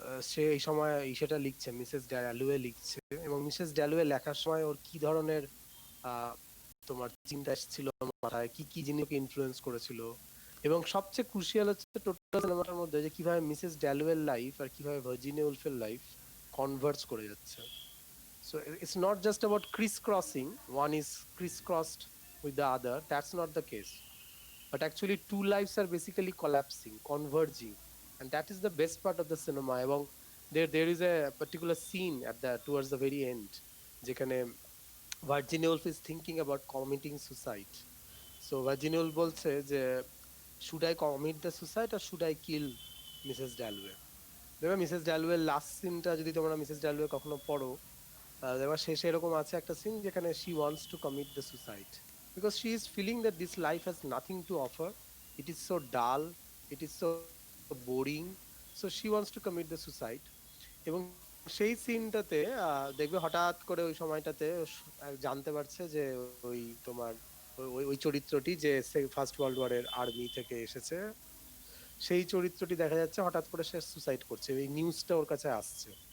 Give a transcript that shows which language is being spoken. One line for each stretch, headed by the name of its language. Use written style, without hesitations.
Bangla: সে এই সময় সেটা লিখছে, মিসেস ড্যালওয়ে লিখছে, এবং মিসেস ড্যালওয়ে লেখার সময় ওর কি ধরনের তোমার চিন্তা ছিল মাথায়, কি কি জিনিসকে ইনফ্লুয়েন্স করেছিল, এবং সবচেয়ে ক্রুশিয়াল হচ্ছে টোটাল সিনেমাটার মধ্যে যে কিভাবে মিসেস ড্যালওয়ের লাইফ আর কিভাবে ভার্জিনিয়া উলফের লাইফ কনভার্জ করে যাচ্ছে।
English: So it's not just about crisscrossing, one is crisscrossed with the other, that's not the case. But actually two lives are basically collapsing, converging, and that is the best part of the cinema.
Bangla: এবং
English: there is a particular scene at the towards the very end
Bangla: যেখানে
English: Virginia Woolf is thinking about committing suicide. So Virginia Woolf
Bangla: বলছে যে
English: should I commit the suicide or should I kill Mrs. Dalloway?
Bangla: দেখো Mrs ড্যালওয়ের last সিনটা যদি তোমরা Mrs ড্যালওয়ে কখনো পড়ো, এবার শেষে এরকম আছে একটা সিন যেখানে
English: she wants to commit the suicide because she is feeling that this life has nothing to offer, it is so dull, it is so boring, so she wants to commit the suicide.
Bangla: এবং সেই সিনটাতে দেখবে হঠাৎ করে ওই সময়টাতে জানতে পারছে যে ওই তোমার ওই চরিত্রটি যে ফার্স্ট ওয়ার্ল্ড ওয়ারের আর্মি থেকে এসেছে, সেই চরিত্রটি দেখা যাচ্ছে হঠাৎ করে সে সুসাইড করছে, এই নিউজটা ওর কাছে আসছে।